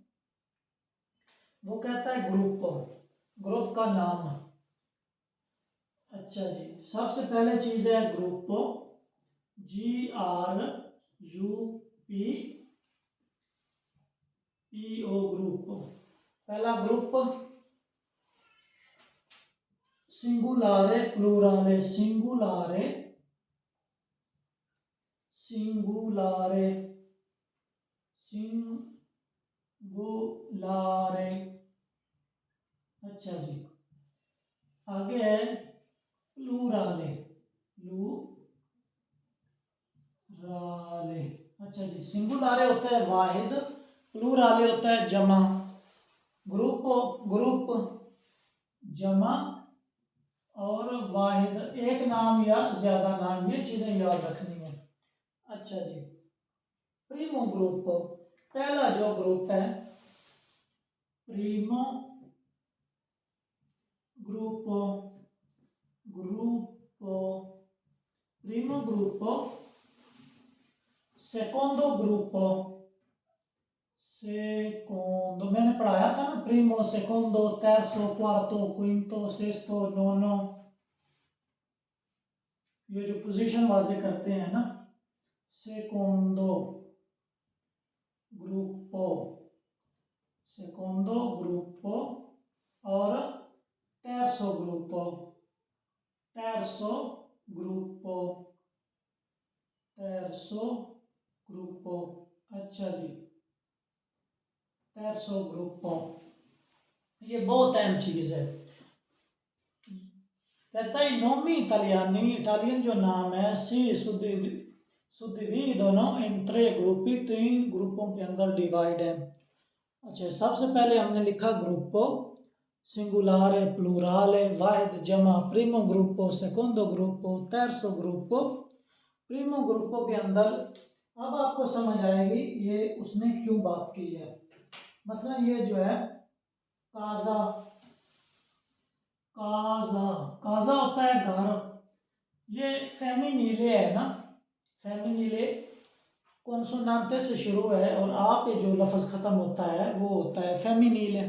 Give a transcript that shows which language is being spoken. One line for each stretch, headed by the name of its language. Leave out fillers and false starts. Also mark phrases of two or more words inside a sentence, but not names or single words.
Urdu: وہ کہتا ہے گروپ، گروپ کا نام. اچھا جی، سب سے پہلے چیز ہے گروپ، GRUPPO گروپ. پہلا گروپ
Italian: singolare plurale, singolare singolare singolare.
Urdu: اچھا جی، آگے ہے
Italian: plurale, plurale.
Urdu: اچھا جی، سنگولارے ہوتا ہے واحد، پلورالے ہوتا ہے جمع. گروپ گروپ جمع اور واحد ایک نام یا زیادہ نام، یہ چیزیں یاد رکھنی ہے. اچھا جی,
Italian: primo gruppo,
Urdu: پہلا جو گروپ ہے پریمو
Italian: ग्रुप, primo gruppo, secondo gruppo, secondo
Urdu: میں نے پڑھایا تھا نا,
Italian: primo secondo terzo quarto quinto sesto nono,
Urdu: یہ جو پوزیشن واضح کرتے ہیں نا.
Italian: secondo gruppo, secondo gruppo और terzo gruppo, terzo gruppo, terzo gruppo।
Urdu: اچھا جی,
Italian: terzo gruppo,
Urdu: یہ بہت اہم چیز ہے. کہتا ہے
Italian: nomi italiani,
Urdu: اٹالین جو نام ہے,
Italian: si suddividono in 3 gruppi,
Urdu: 3 گروپوں کے اندر ڈیوائیڈ ہے. اچھا، سب سے پہلے ہم نے لکھا
Italian: gruppo, singolare plurale,
Urdu: واحد جمع,
Italian: primo gruppo, secondo gruppo, terzo gruppo. primo gruppo
Urdu: کے اندر اب آپ کو سمجھ آئے گی یہ اس نے کیوں بات کی ہے. مثلاً یہ جو ہے
Italian: casa, casa casa
Urdu: ہوتا ہے گھر، یہ فیمینیلے ہے نا,
Italian: femminile consonante
Urdu: سے شروع ہے اور آ پے جو لفظ ختم ہوتا ہے وہ ہوتا ہے فیمینیلے.